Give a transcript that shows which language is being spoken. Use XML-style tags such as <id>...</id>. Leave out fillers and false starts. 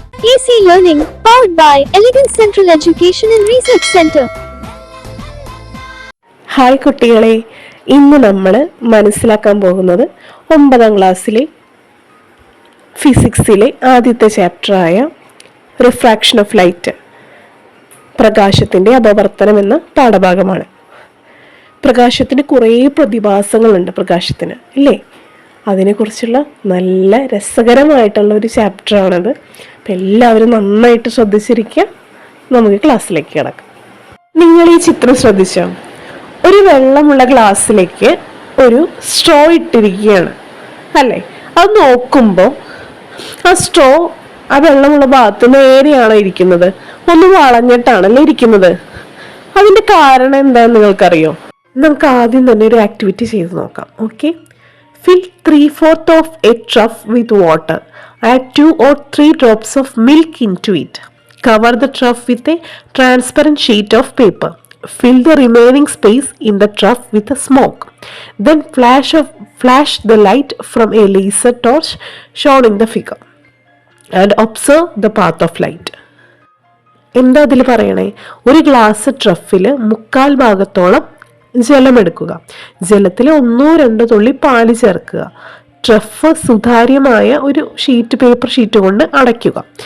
<en>AC Learning, powered by Elegant Central Education and Research Center.</en> <ml>Hi കുട്ടികളെ, ഇന്ന് നമ്മൾ മനസ്സിലാക്കാൻ പോകുന്നത് 9ാം ക്ലാസ്സിലെ ഫിസിക്സിലെ ആദ്യത്തെ ചാപ്റ്ററായ റിഫ്രാക്ഷൻ ഓഫ് ലൈറ്റ്, പ്രകാശത്തിൻ്റെ അപവർത്തനം എന്ന പാഠഭാഗമാണ്. പ്രകാശത്തിന് കുറേ പ്രതിഭാസങ്ങളുണ്ട് പ്രകാശത്തിന്, ഇല്ലേ? അതിനെക്കുറിച്ചുള്ള നല്ല രസകരമായിട്ടുള്ള ഒരു ചാപ്റ്ററാണത്. അപ്പം എല്ലാവരും നന്നായിട്ട് ശ്രദ്ധിച്ചിരിക്കുക. നമുക്ക് ക്ലാസ്സിലേക്ക് കിടക്കാം. നിങ്ങൾ ഈ ചിത്രം ശ്രദ്ധിച്ചോ? ഒരു വെള്ളമുള്ള ഗ്ലാസ്സിലേക്ക് ഒരു സ്ട്രോ ഇട്ടിരിക്കുകയാണ്, അല്ലേ? അത് നോക്കുമ്പോൾ ആ സ്ട്രോ ആ വെള്ളമുള്ള ഭാഗത്ത് നേരെയാണോ ഇരിക്കുന്നത്? ഒന്ന് വളഞ്ഞിട്ടാണല്ലോ ഇരിക്കുന്നത്. അതിൻ്റെ കാരണം എന്താണെന്ന് നിങ്ങൾക്കറിയോ? നമുക്ക് ആദ്യം തന്നെ ഒരു ആക്ടിവിറ്റി ചെയ്ത് നോക്കാം.</ml> <en>Okay, fill 3/4 of a trough with water. Add 2 or 3 drops of milk into it. Cover the trough with a transparent sheet of paper. Fill the remaining space in the trough with a smoke. Then flash the light from a laser torch shown in the figure and observe the path of light.</en> <ml>എന്താ അതിൽ പറയണേ? ഒരു glass truffle 1/4 ഭാഗത്തോളം ജലമെടുക്കുക. ജലത്തിൽ 1-2 തുള്ളി പാല് ചേർക്കുക. Trough സുതാര്യമായ ഒരു പേപ്പർ ഷീറ്റ് കൊണ്ട് അടയ്ക്കുക.</ml>